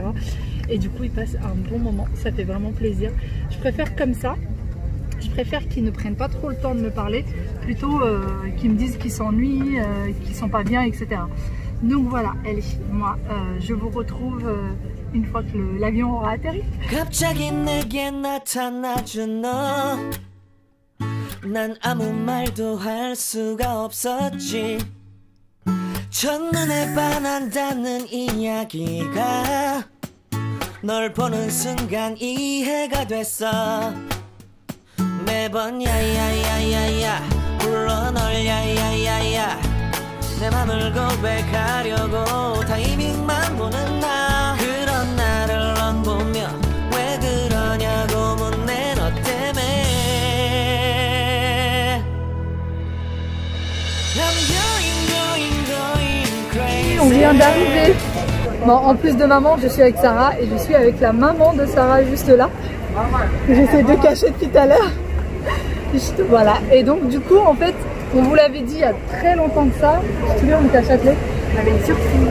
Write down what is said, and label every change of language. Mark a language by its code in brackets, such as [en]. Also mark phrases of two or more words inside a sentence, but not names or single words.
[fr] Et du coup, ils passent un bon moment, ça fait vraiment plaisir. Je préfère comme ça. Je préfère qu'ils ne prennent pas trop le temps de me parler, plutôt qu'ils me disent qu'ils s'ennuient, qu'ils sont pas bien, etc. Donc voilà, allez, moi je vous retrouve une fois que l'avion aura atterri. [ko] 갑자기 내게 나타나준 너, 난 아무 말도 할 수가 없었지. 첫눈에 반한다는 이야기가 널 보는 순간 이해가 됐어. 매번 야야야야야 불러 널 야야야야 내 맘을 고백하려고 타이밍만 보는 나. 그런 나를 넌 보며 왜 그러냐고 묻네 너 때문에. [en] I'm going crazy. [fr] On vient d'arriver. Bon, en plus de maman, je suis avec Sarah et je suis avec la maman de Sarah juste là. J'essaie de cacher depuis tout à l'heure. Juste, voilà. Et donc du coup, en fait, on vous l'avait dit il y a très longtemps de ça. Je te souviens, on était à Châtelet. On avait une surprise.